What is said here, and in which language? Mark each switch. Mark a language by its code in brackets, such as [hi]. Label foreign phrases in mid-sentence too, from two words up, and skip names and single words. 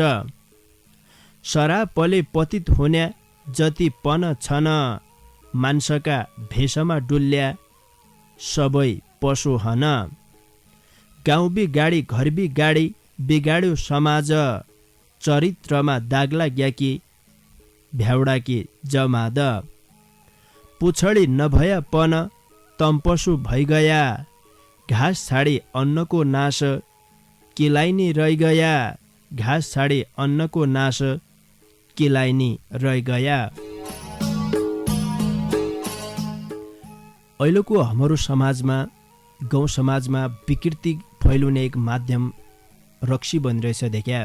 [dty] सरापले पतित हुन्या जति पन छन मान्छका भेषमा डुल्या सबै पशु हन। गाउँ बिगाडी घर बिगाडी बिगाड्यो समाज चरित्रमा दाग लाग्याकी भ्याउडाकी जमाद। पुछडी नभया पन तम्पसु भइगया घाँस छाडे अन्नको नाश केलाई नि रहि गया, घाँस छाडे अन्नको नाश केलाई नि रहि गया। [ne] अहिलेको हाम्रो समाजमा, गाउँ समाजमा विकृति फैलाउने एक माध्यम रक्सी बनिरहेछ देखा।